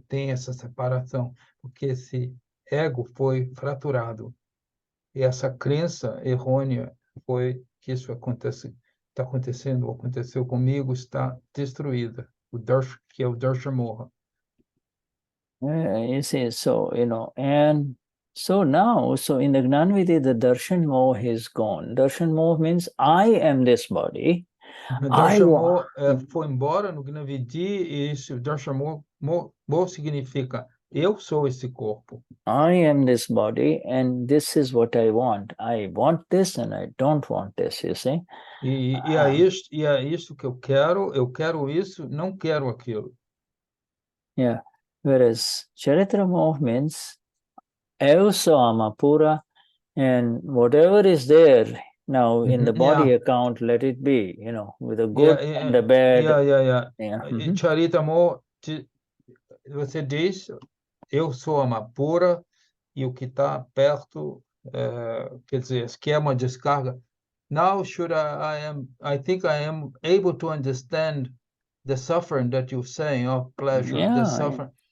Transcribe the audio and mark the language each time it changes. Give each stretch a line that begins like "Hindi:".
Portuguese: Ele tem essa separação, porque esse ego foi fraturado. E essa crença errônea foi que isso está acontecendo, ou aconteceu comigo, está destruída. Que é o Darshan Moha.
English: You see, and so now, in the Gnanvidhi, the Darshan Moha is gone. Darshan Moha means I am this body.
Portuguese: Darshan Moha foi embora no Gnanvidhi, e esse Darshan Moha significa eu sou esse corpo.
English: I am this body, and this is what I want. I want this, and I don't want this, you see.
Portuguese: E é isso que eu quero isso, não quero aquilo.
English: Yeah. Whereas Charitra Moha means also Amapura, and whatever is there now in the body account, let it be, with the good and the bad.
Portuguese: Charitra Moha, você diz, eu sou Amapura, e o que está perto, quer dizer, que é uma descarga.
English: Now I think I am able to understand the suffering that you're saying, of pleasure, the suffering.